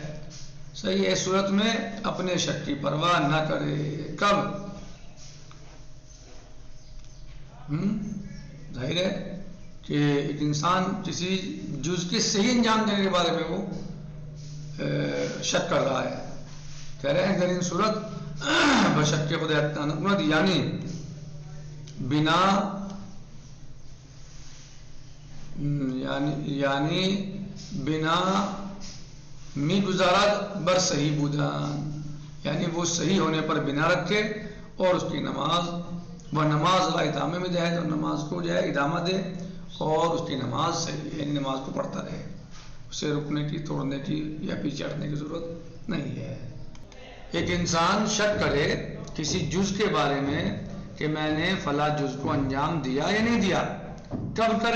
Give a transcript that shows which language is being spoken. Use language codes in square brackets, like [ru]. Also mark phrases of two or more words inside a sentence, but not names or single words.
[ur] صحیح ہے، صورت میں اپنے شک کی پرواہ نہ کرے۔ کب؟ ظاہر ہے کہ ایک انسان کسی جز کے صحیح انجام دینے کے بارے میں وہ شک کر رہا ہے، کہہ رہے ہیں [fa] در این صورت بشک خدا یعنی بنا یعنی بنا میگذارد بر صحیح بودن، [ur] یعنی وہ صحیح ہونے پر بنا رکھے اور اس کی نماز لا ادامے میں جائے، تو نماز کو جو ہے ادامہ دے اور اس کی نماز صحیح، یعنی نماز کو پڑھتا رہے، اسے رکنے کی، توڑنے کی یا پیچھے ہٹنے کی ضرورت نہیں ہے۔ ایک انسان شک کرے کسی جز کے بارے میں کہ میں نے فلاں جز کو انجام دیا یا نہیں دیا، کب کرے؟